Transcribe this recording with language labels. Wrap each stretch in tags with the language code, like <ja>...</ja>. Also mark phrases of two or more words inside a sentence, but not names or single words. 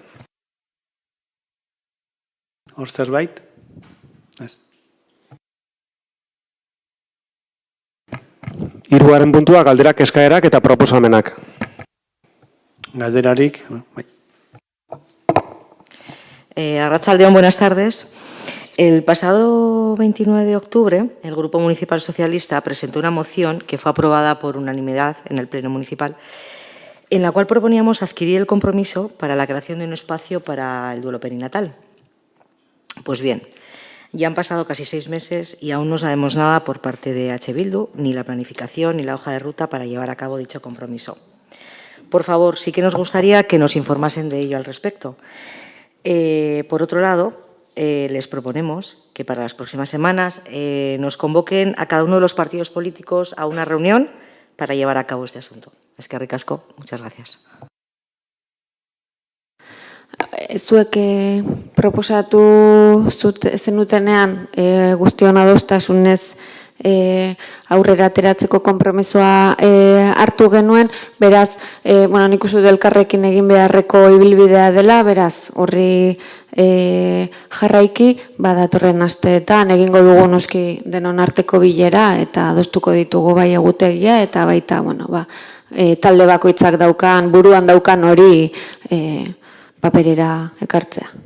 <eu>Hor zerbait? Ez. Hirugarren puntua, galderak, eskaerak eta proposamenak. Galderarik, bai. Arratsaldeon,</eu> <es>buenas tardes. El pasado 29 de octubre, el Grupo Municipal Socialista presentó una moción que fue aprobada por unanimidad en el Pleno Municipal, en la cual proponíamos adquirir el compromiso para la creación de un espacio para el duelo perinatal. Pues bien, ya han pasado casi 6 meses y aún no sabemos nada por parte de H. Bildu, ni la planificación ni la hoja de ruta para llevar a cabo dicho compromiso. Por favor, sí que nos gustaría que nos informasen de ello al respecto. Por otro lado, les proponemos que para las próximas semanas nos convoquen a cada uno de los partidos políticos a una reunión para llevar a cabo este asunto.</es> <eu>Eskerrik asko,</eu> <es>muchas gracias.</es> <eu>Zuek proposatu zenutenean guztion adostasunez aurrera ateratzeko konpromisoa hartu genuen, beraz, nik uste dut elkarrekin egin beharreko ibilbidea dela, beraz, horri jarraiki, datorren asteetan egingo dugu noski denon arteko bilera eta adostuko ditugu bai egutegia eta baita, talde bakoitzak daukan, buruan daukan hori paperera ekartzea.</eu>